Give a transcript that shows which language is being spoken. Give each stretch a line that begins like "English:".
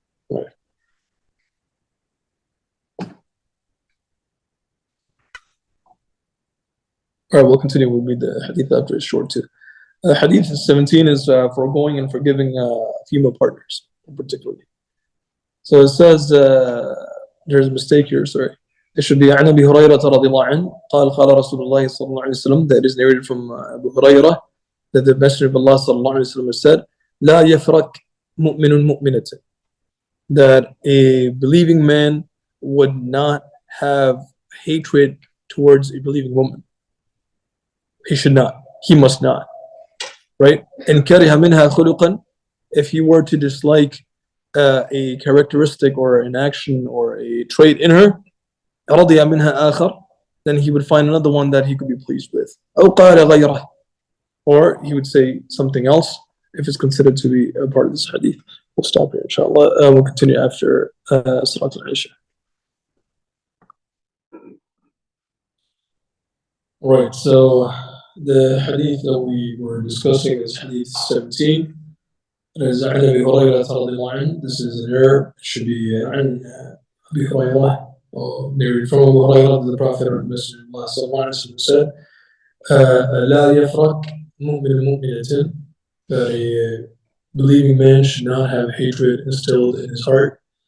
English: All right. All right, we'll continue. We'll read the hadith after it's short too. Hadith 17 is foregoing and forgiving female partners, particularly. So it says there's a mistake here. Sorry, it should be
Arabic: عن أبي هريرة رضي الله عنه قال قال رسول الله صلى الله عليه وسلم.
English: That is narrated from Abu Hurairah that the Messenger of Allah صلى الله عليه وسلم said,
Arabic: لا يفرق مؤمن مؤمنة.
English: That a believing man would not have hatred towards a believing woman. He should not. He must not. Right?
Arabic: إن كره منها خلقا.
English: If he were to dislike a characteristic or an action or a trait in her,
Arabic: رضي منها آخر,
English: then he would find another one that he could be pleased with.
Arabic: أو قال غيره.
English: Or he would say something else if it's considered to be a part of this hadith. We'll stop here, inshallah. We'll continue after Salat al-Isha. Right, so the hadith that we were discussing is hadith 17. It is
Arabic: عن أبي هريرة رضي الله عنه.
English: This is an error. It should be
Arabic: عن أبي هريرة,
English: narrated from Abu Hurairah, the Prophet of Messenger of Allah صلى الله عليه وسلم said,
Arabic: لا يفرق مؤمن مؤمنة.
English: That a believing man should not have hatred instilled in his heart.